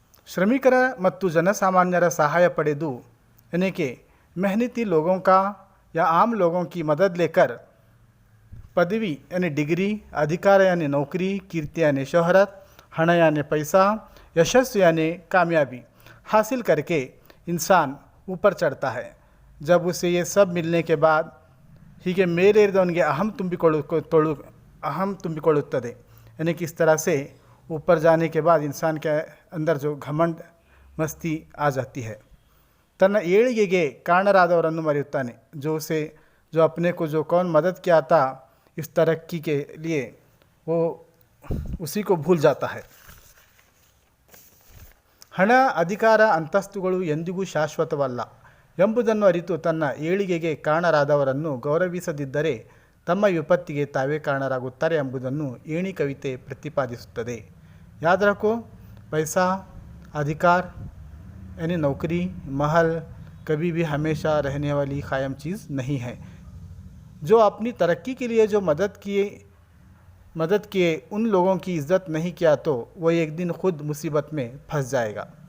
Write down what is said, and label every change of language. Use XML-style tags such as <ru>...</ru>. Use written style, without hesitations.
<kn>ಶ್ರಮಿಕರ ಮತ್ತು ಜನಸಾಮಾನ್ಯರ ಸಹಾಯ ಪಡೆದು</kn> <hi>यानी कि मेहनती लोगों का या आम लोगों की मदद लेकर पदवी यानी डिग्री, अधिकार यानी नौकरी, कीर्ति यानी शोहरत, हण यानी पैसा, यशस्वी यानी कामयाबी हासिल करके इंसान ऊपर चढ़ता है. जब उसे ये सब मिलने के बाद</hi> <kn>ಹೀಗೆ ಮೇಲೇರಿದವನಿಗೆ अहम ತುಂಬಿಕೊಳ್ಳುತ್ತದೆ.</kn> <hi>यानी कि इस तरह से ऊपर जाने के बाद इंसान के अंदर जो घमंड मस्ती आ जाती है.</hi> <kn>ತನ್ನ ಏಳಿಗೆಗೆ ಕಾರಣರಾದವರನ್ನು ಮರೆಯುತ್ತಾನೆ.</kn> <hi>जो अपने को जो कौन मदद किया था इस तरक्की के लिए, वो उसी को भूल जाता है.</hi> <kn>ಹಣ, ಅಧಿಕಾರ, ಅಂತಸ್ತುಗಳು ಎಂದಿಗೂ ಶಾಶ್ವತವಲ್ಲ ಎಂಬುದನ್ನು ಅರಿತು ತನ್ನ ಏಳಿಗೆಗೆ ಕಾರಣರಾದವರನ್ನು ಗೌರವಿಸದಿದ್ದರೆ ತಮ್ಮ ವಿಪತ್ತಿಗೆ ತಾವೇ ಕಾರಣರಾಗುತ್ತಾರೆ ಎಂಬುದನ್ನು ಏಣಿ ಕವಿತೆ ಪ್ರತಿಪಾದಿಸುತ್ತದೆ.</kn> <hi>याद रखो, पैसा, अधिकार यानी नौकरी, महल कभी भी हमेशा रहने वाली कायम चीज़ नहीं है. जो अपनी तरक्की के लिए जो मदद किए उन लोगों की इज़्ज़त नहीं किया तो वो एक दिन खुद मुसीबत में फंस जाएगा.</hi>